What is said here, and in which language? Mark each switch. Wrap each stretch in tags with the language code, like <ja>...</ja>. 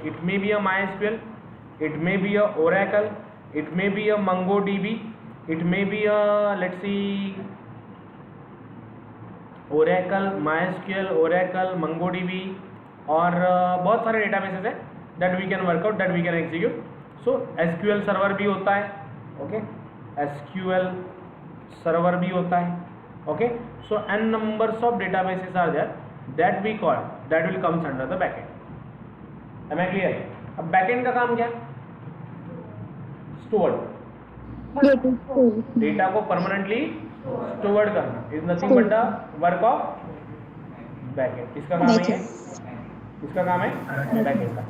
<en>it may be a MySQL, it may be a Oracle, it may be a MongoDB, it may be a let's see Oracle, MySQL, Oracle, MongoDB</en> <hi>और बहुत सारे databases है</hi> <en>That we can work out, that we can execute.</en> <hi>So SQL server भी होता है. Okay, SQL server भी होता है.</hi> <en>Okay, so n numbers of databases are there that we call, that will comes under the backend. Am I clear?</en> <hi>अब backend का काम क्या?</hi> <en>Stored.</en> <hi>डेटा को परमानेंटली स्टोर्ड करना</hi> <en>Is nothing but the work of backend.</en> <hi>किसका काम है ये? किसका काम है? बैकएंड का.</hi>